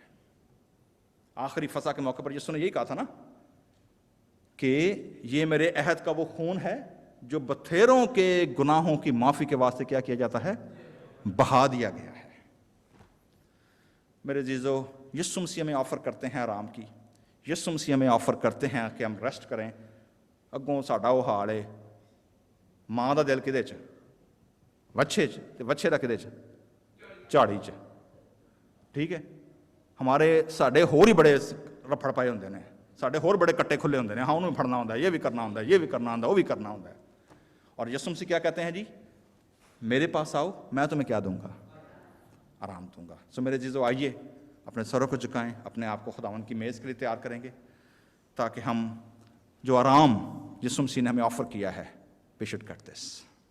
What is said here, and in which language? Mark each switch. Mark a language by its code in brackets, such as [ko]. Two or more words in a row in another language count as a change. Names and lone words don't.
[ur] آخری فسح کے موقع پر یسوع نے یہی کہا تھا نا کہ یہ میرے عہد کا وہ خون ہے جو بتھیروں کے گناہوں کی معافی کے واسطے کیا کیا جاتا ہے، بہا دیا گیا ہے. میرے عزیزو، یسوع مسیح ہمیں آفر کرتے ہیں آرام کی. یسوع مسیح ہمیں آفر کرتے ہیں کہ ہم ریسٹ کریں. [pa] اگوں ساڈا وہ حال ہے، ماں دا دل کدے چ، وچھے چ، تے وچھے دا کدے چ، جھاڑی چ. [ur] ٹھیک ہے. [pa] ہمارے ساڈے ہور ہی بڑے رفڑ پائے ہوندے نے، ساڈے ہور بڑے کٹے کھلے ہوندے نے. ہاں انہوں بھی پھڑنا ہوندا ہے، یہ بھی کرنا ہوندا ہے، یہ بھی کرنا ہوندا ہے، وہ بھی کرنا ہوندا ہے. [ur] اور یسوع مسیح کیا کہتے ہیں جی؟ میرے پاس آؤ، میں تمہیں کیا دوں گا، آرام دوں گا. سو میرے عزیزو، آئیے اپنے سروں کو جھکائیں، اپنے آپ کو خداوند کی میز کے لیے تیار کریں گے تاکہ ہم جو آرام یسوع مسیح نے ہمیں آفر کیا ہے، [en] we should cut this.